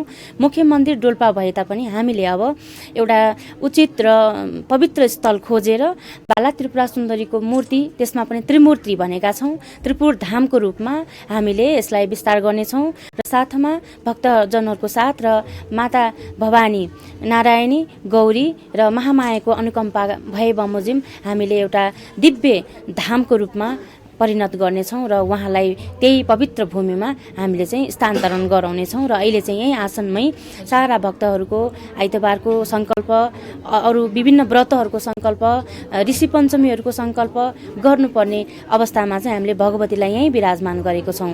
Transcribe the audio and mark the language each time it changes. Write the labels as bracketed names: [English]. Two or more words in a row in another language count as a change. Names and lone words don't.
[Nepali] मुख्य मन्दिर डोल्पा भए तापनि हामीले अब एउटा उचित र पवित्र स्थल खोजेर बाला त्रिपुरा सुन्दरीको मूर्ति त्यसमा पनि त्रिमूर्ति भनेका छौँ। त्रिपुर धामको रूपमा हामीले यसलाई विस्तार गर्नेछौँ र साथमा भक्तजनहरूको साथ र माता भवानी नारायणी गौरी र महामायाको अनुकम्पा भए बमोजिम हामीले एउटा दिव्य धामको रूपमा परिणत गर्नेछौँ र उहाँलाई त्यही पवित्र भूमिमा हामीले चाहिँ स्थानान्तरण गराउनेछौँ र अहिले चाहिँ यही आसनमै सारा भक्तहरूको आइतबारको सङ्कल्प अरू विभिन्न व्रतहरूको सङ्कल्प ऋषि पञ्चमीहरूको सङ्कल्प गर्नुपर्ने अवस्थामा चाहिँ हामीले भगवतीलाई यहीँ विराजमान गरेको छौँ।